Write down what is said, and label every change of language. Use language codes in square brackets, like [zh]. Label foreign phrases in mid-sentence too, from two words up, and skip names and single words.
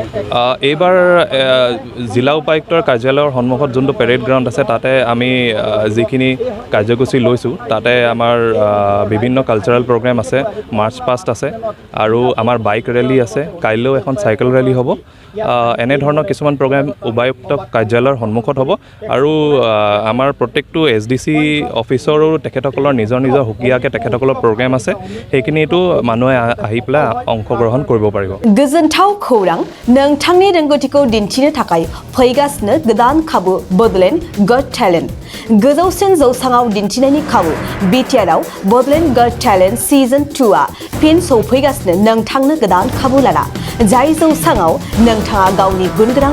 [as] এইবাৰ জিলা উপায়ুক্তৰ কাৰ্যালয়ৰ সন্মুখত যোনটো [en] parade ground [as] আছে তাতে আমি যিখিনি কাৰ্যসূচী লৈছোঁ তাতে আমাৰ বিভিন্ন [en] cultural program [as] আছে [en] march past [as] আছে আৰু আমাৰ [en] bike rally [as] আছে কাইলৈও এখন [en] cycle rally [as] হ'ব এনেধৰণৰ কিছুমান প্ৰগ্ৰেম উপায়ুক্ত কাৰ্যালয়ৰ সন্মুখত হ'ব আৰু আমাৰ প্ৰত্যেকটো SDC অফিচৰো তেখেতসকলৰ নিজৰ নিজৰ সুকীয়াকৈ তেখেতসকলৰ প্ৰগ্ৰেম আছে সেইখিনিতো মানুহে আহি পেলাই অংশগ্ৰহণ কৰিব পাৰিব [brx] गोजोनथाव खौरां नोंथांनि रोंगौथिखौ दिन्थिनो थाखाय फैगासिनो गोदान खाबु बडलेण्ड गट टेलेन्ट गोजौसिन जौसाङाव दिन्थिनायनि खाबु बिटिआरआव बडलेण्ड गट टेलेन्ट सिजन 2आ फिन सौफैगासिनो नोंथांनो गोदान खाबु लाना जाय जौसाङाव नोंथाङा गावनि गुनगोनां